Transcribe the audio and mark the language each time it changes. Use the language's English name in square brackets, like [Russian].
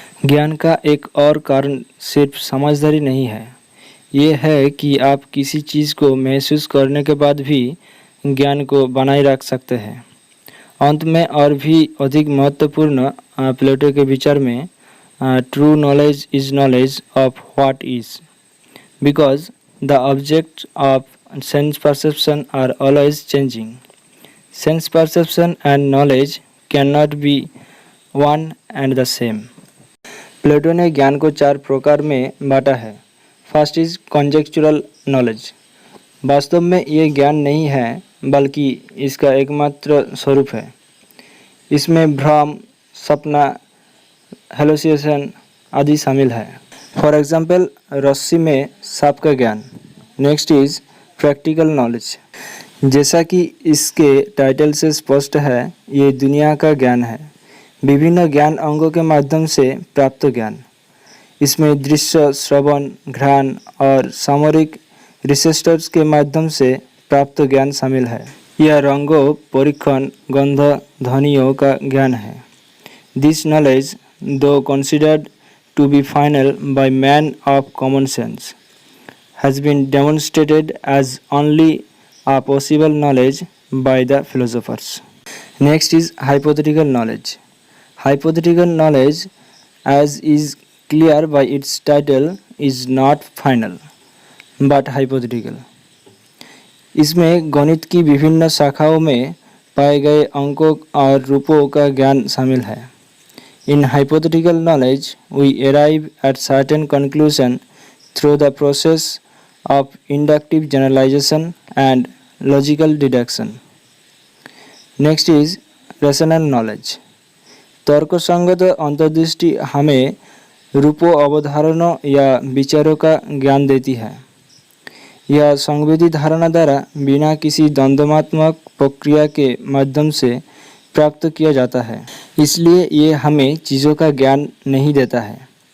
[Hindi] ज्ञान का एक और कारण सिर्फ समझदारी नहीं है, ये है कि आप किसी चीज़ को महसूस करने के बाद भी ज्ञान को बनाए रख सकते हैं। अंत में और भी अधिक महत्वपूर्ण प्लेटो के विचार में [English] True knowledge is knowledge of what is, because the object of sense perception are always changing. Sense perception and knowledge cannot be one and the same. [Hindi] प्लेटो ने ज्ञान को चार प्रकार में बांटा है। [English] First is conjectural knowledge. [Hindi] वास्तव में ये ज्ञान नहीं है बल्कि इसका एकमात्र स्वरूप है। इसमें भ्रम, सपना, हेलुसिनेशन आदि शामिल है। [English] for example, [Hindi] रस्सी में सांप का ज्ञान। [English] Next is practical knowledge. [Hindi] जैसा कि इसके टाइटल से स्पष्ट है, ये दुनिया का ज्ञान है, विभिन्न ज्ञान अंगों के माध्यम से प्राप्त ज्ञान। इसमें दृश्य, श्रवण, घ्राण और सामरिक रिसेप्टर्स के माध्यम से प्राप्त ज्ञान शामिल है। यह रंगों, परीक्षण, गंध, ध्वनियों का ज्ञान है। [English] This knowledge, though considered to be final by man of common sense, has been demonstrated as only a possible knowledge by the philosophers. Next is hypothetical knowledge. Hypothetical knowledge, as is clear by its title, is not final but hypothetical. [Hindi] इसमें गणित की विभिन्न शाखाओं में पाए गए अंकों और रूपों का ज्ञान शामिल है। [English] In hypothetical knowledge, we arrive at certain conclusion through the process of inductive generalization and logical deduction. Next is rational knowledge. [Hindi] तर्कसंगत अंतर्दृष्टि हमें रूपों, अवधारणाओं या विचारों का ज्ञान देती है। यह संवेदी धारणा द्वारा बिना किसी द्वंद्वात्मक प्रक्रिया के माध्यम से प्राप्त किया जाता है, इसलिए ये हमें चीज़ों का ज्ञान नहीं देता है।